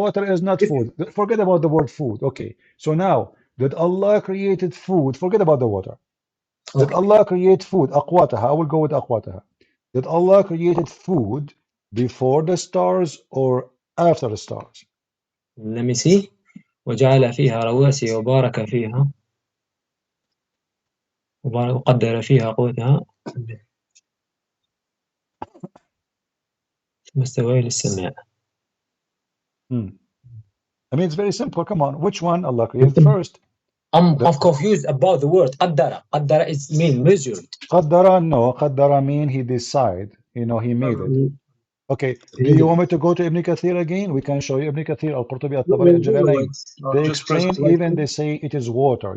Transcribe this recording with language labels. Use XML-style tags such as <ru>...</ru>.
<en>water is not food. Forget about the word food. Okay, so now that Allah created food, forget about the water. Did Allah create food? أقواتها. I will go with أقواتها. Did Allah created food before the stars or after the stars? Let me see.</en> <ar>وجعل فيها رواسي وبارك فيها وقدر فيها قوتها ثم استوى إلى السماء.</ar> <en>I mean, it's very simple. Come on, which one Allah created first? I'm confused about the word قدر. قدر is mean measured. قدر, no. قدر mean he decide. He made it. Okay, do you want me to go to Ibn Kathir again? We can show you Ibn Kathir, Al-Qurtubi, Al-Tabari, Al-Jalalain. They explain, even they say it is water.</en>